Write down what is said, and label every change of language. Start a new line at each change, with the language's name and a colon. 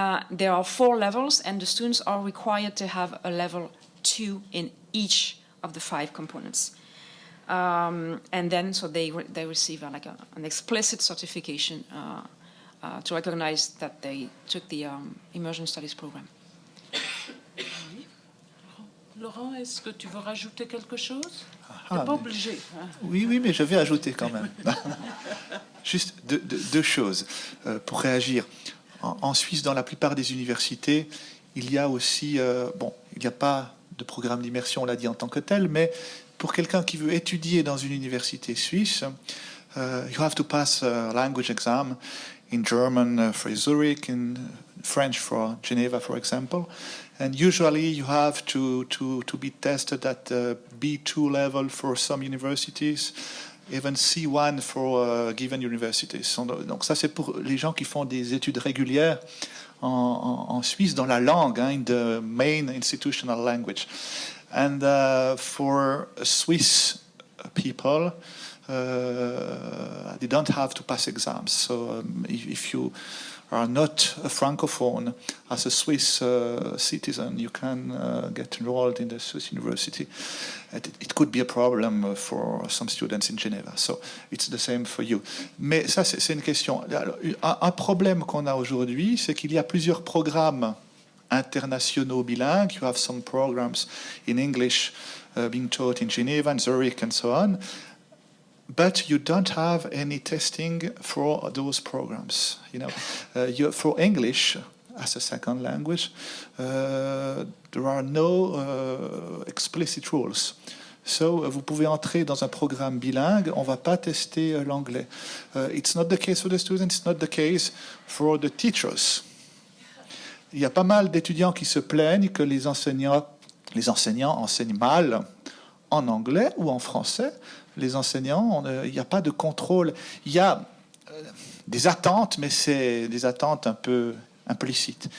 English: There are 4 levels, and the students are required to have a level 2 in each of the 5 components. And then, so they receive an explicit certification to recognize that they took the Immersion Studies program.
French: Laurent, est-ce que tu veux rajouter quelque chose? Ah, Tu n'es pas obligé. Hein. Oui, mais je vais ajouter quand même. Juste deux choses pour réagir. En Suisse, dans la plupart des universités, il y a aussi, il n'y a pas de programme d'immersion, on l'a dit en tant que tel, mais pour quelqu'un qui veut étudier dans une université suisse,
English: you have to pass a language exam in German for Zurich, in French for Geneva, for example. And usually you have to be tested at B2 level for some universities, even C1 for given universities.
French: Donc ça, c'est pour les gens qui font des études régulières en Suisse dans la langue,
English: in the main institutional language. And for Swiss people, they don't have to pass exams. So if you are not a Francophone, as a Swiss citizen, you can get enrolled in the Swiss university. It could be a problem for some students in Geneva. So it's the same for you.
French: Mais ça, c'est une question. Un problème qu'on a aujourd'hui, c'est qu'il y a plusieurs programmes internationaux bilingues.
English: You have some programs in English being taught in Geneva and Zurich and so on. But you don't have any testing for those programs. For English as a second language, there are no explicit rules.
French: So, vous pouvez entrer dans un programme bilingue, on ne va pas tester l'anglais.
English: It's not the case for the students, it's not the case for the teachers.
French: Il y a pas mal d'étudiants qui se plaignent que les enseignants enseignent mal en anglais ou en français. Les enseignants, il n'y a pas de contrôle. Il y a des attentes, mais c'est des attentes un peu implicites.